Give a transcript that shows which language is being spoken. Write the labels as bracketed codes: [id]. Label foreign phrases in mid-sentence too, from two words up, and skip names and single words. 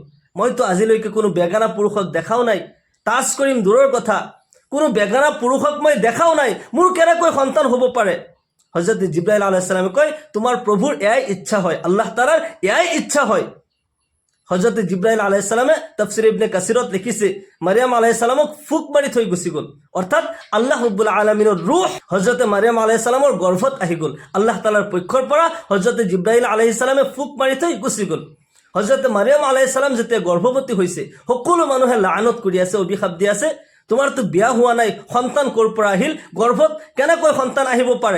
[as] মইতো আজিলৈকে কোনো বেগানা পুৰুষক দেখাও নাই, তাজ কৰিম দূৰৰ কথা, কোনো বেগানা পুৰুষক মই দেখাও নাই, মোৰ কেনেকৈ সন্তান হ'ব পাৰে? হযৰতে জিব্ৰাইল [ar] عليه السلام [as] কয়, তোমাৰ প্ৰভুৰ এয়াই ইচ্ছা হয়, আল্লাহ তাআলাৰ এয়াই ইচ্ছা হয়। হযরতে জিব্রাইল [ar] عليه السلام [as] তাফসীর ইবনে কাসিরত লিখিছে, মারিয়াম [ar] عليه السلام [as] ফুক মাৰি থৈ গুচি গ'ল, অৰ্থাৎ আল্লাহ [ar] رب العالمين [as] রূহ হযরতে মারিয়াম [ar] عليه السلام [as] গৰ্ভত আহি গ'ল। আল্লাহ তাআলাৰ পক্ষৰ পৰা হযরতে জিব্রাইল [ar] عليه السلام [as] ফুক মাৰি থৈ গুচি গ'ল। হযরতে মারিয়াম [ar] عليه السلام [as] যেতিয়া গৰ্ভৱতী হৈছে, সকলো মানুহে লানত কৰি আছে, অভিশাপ দি আছে, তোমাৰতো বিয়া হোৱা নাই, সন্তান ক'ৰ পৰা আহিল, গৰ্ভত কেনেকৈ সন্তান আহিব পাৰে?